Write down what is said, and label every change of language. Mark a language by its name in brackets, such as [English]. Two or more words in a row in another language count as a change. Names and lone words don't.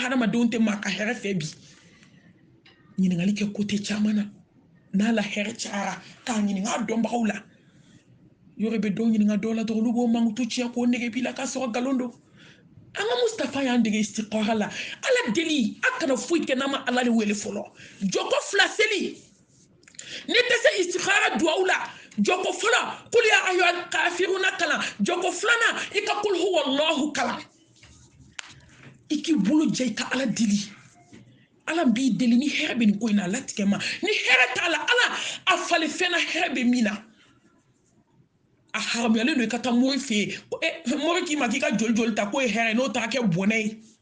[Bambara] hadamadenw tɛ maa ka hɛrɛ fɛ bi ɲininkali kɛ kote caman na n'a la hɛrɛ cayara k'a ɲininka a dɔnbagaw la yɔrɔ bɛ dɔw ɲininka dɔw la dɔrɔn olu b'o mankutu tiɲɛ k'o nege b'i la k'a sɔrɔ nkalon don an ka Mustafa y'an dege istikhara la ala deli a kana foyi kɛ n'a ma ala de wele fɔlɔ jɔko fila seli ni tɛ se istikhara duwawu la jɔko fɔlɔ [Arabic] قل يا أيها الكافرون [Bambara] kalan jɔko filanan i ka [Arabic] قل هو الله [Bambara] kalan i k'i bolo jɛ i ka ala deli ala b'i deli ni hɛrɛ bɛ nin ko in na ala tigɛ ma ni hɛrɛ t'a la ala a falen fɛn na hɛrɛ bɛ min na a haramuyalen don i ka taa mori fɛ yen mori k'i ma k'i ka joli joli ta k'o ye hɛrɛ n'o taara kɛ bɔnɛ ye